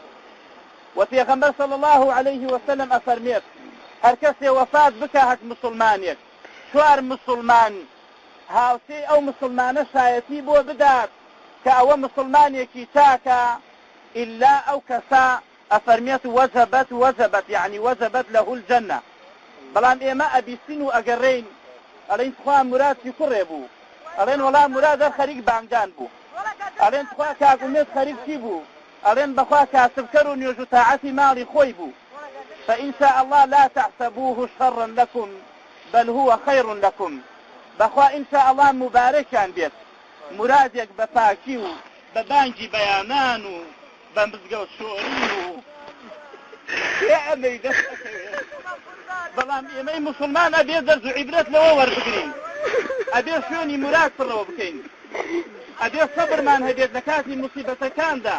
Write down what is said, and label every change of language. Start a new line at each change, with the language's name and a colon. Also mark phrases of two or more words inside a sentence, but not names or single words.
Central Kurdish: و پێغەمبەر
Arabic: صلی الله عليه وسلم
Central Kurdish: ئەفەرمێت هەر کەسێ وەفات بکە هەر مسلمانێک، 4 مسلمان هاوسێ ئەو مسلمانە شایەتی بۆ بدات کە ئەوە مسلمانێکی چاکە، ئیلا ئەو کەسە ئەفەرمێت وەجەبەت یعنی
Arabic: وەجەبەت لەهو الجەنە.
Central Kurdish: بەڵام ئێمە ئەبیستین و ئەگەڕێین ئەڵێن خوا مورادی کوڕێ بوو، ئەڵێن وەڵا مورادە خەریک بانگدان بوو، ئەڵێن خوا کاگومێت خەریک چی بوو، ئەڵێن بەخوا کاسبکەر و نوێژ و تاعەتی ماڵی خۆی بوو.
Arabic: فإن شاء الله لا تحسبوه شرا لكم بل هو خير لكم.
Central Kurdish: بەخوا
Arabic: إن شاء الله
Central Kurdish: مبارەکان بێت، مرادێک بە پاکی و بە بانگی بەیانان و بە مزگەوت شۆڕی و ئەمەی دەستەکەوێت. بەڵام ئێمەی مسلمان ئەبێ دەرز و عیبرەت لەوە وەربگرین، ئەبێ شوێنی مراد پڕەوە بکەین، ئەبێ سەبرمان هەبێت لە کاتی موسیبەتەکاندا.